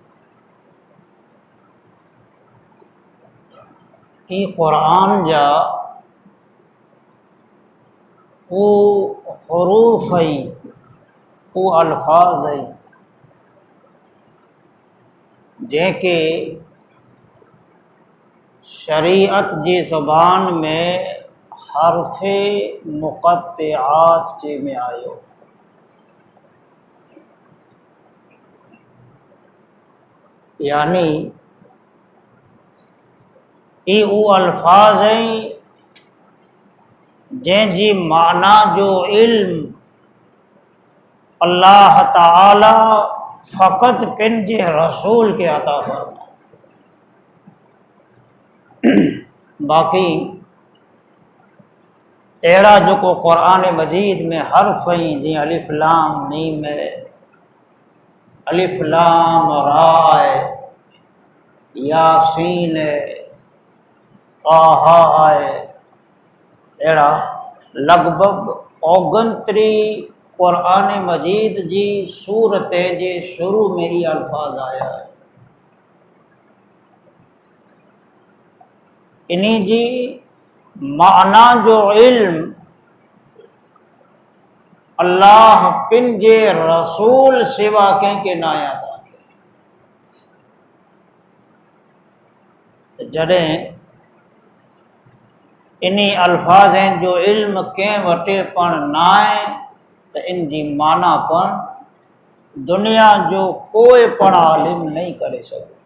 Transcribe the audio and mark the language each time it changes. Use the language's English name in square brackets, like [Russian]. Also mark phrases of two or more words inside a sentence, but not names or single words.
[Sindhi] ई कुरान जा वो हुरूफ है, वो अल्फाज है जेके शरीयत जी ज़ुबान में हर्फ़े मुक़त्तिआत जे में आयो। यानी ई वो अल्फाज हैं जंहिंजी माना जो इल्म अल्लाह ताला फ़क़त पंहिंजे रसूल के अता फरमायो। बाक़ी अहिड़ा जेको क़ुरान मजीद में हर्फ़ आहिनि जीअं [Arabic] ألف لام ميم [Sindhi] है, [Arabic] ألف لام را [Sindhi] है, यासीन है, ताहा है, अहिड़ा लगभग 29 क़ुरान मजीद जी सूरत जे शुरू में ही अल्फाज आया है। इन्हीं जी माना जो इल्म अल्लाह पंहिंजे रसूल सिवा कंहिंखे न आया था। जॾहिं इन्हीं अल्फाज़नि जो इल्म कंहिं वटि पण न आहे त इन जी माना पण दुनिया जो कोई पण आलिम नहीं करे सघे।